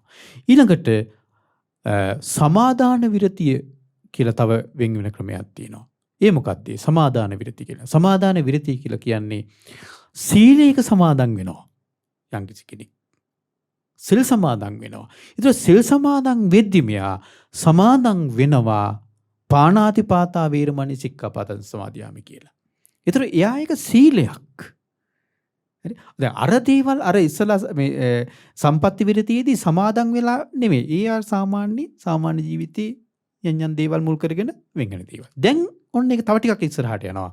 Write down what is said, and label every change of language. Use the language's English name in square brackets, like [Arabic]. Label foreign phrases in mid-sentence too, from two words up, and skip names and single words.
[Sinhala] ඊළඟට සමාදාන විරතිය කියලා තව වෙන් වෙන ක්‍රමයක් තියෙනවා. ඒ මොකක්ද? සමාදාන විරතිය කියලා. සමාදාන විරතිය කියලා කියන්නේ සීලයක සමාදන් වෙනවා. යම් කිසි කෙනෙක් සිල් සමාදන් වෙනවා. ඒතර සිල් සමාදන් වෙද්දි මෙයා සමාදන් වෙනවා [Pali] පාණාතිපාතා වේරමණී සික්ඛාපදං සමාදියාමි [Sinhala] කියලා. ඒතර එයා එක සීලයක්. හරි? දැන් අර දේවල් අර ඉස්සලා මේ සම්පatti විරතියේදී සමාදන් වෙලා නෙමෙයි. ඒ සාමාන්‍ය ජීවිතේ යම් දේවල් මුල් කරගෙන වෙන් වෙන දේවල්. දැන් ඔන්න ඒක තව ටිකක් ඉස්සරහට යනවා.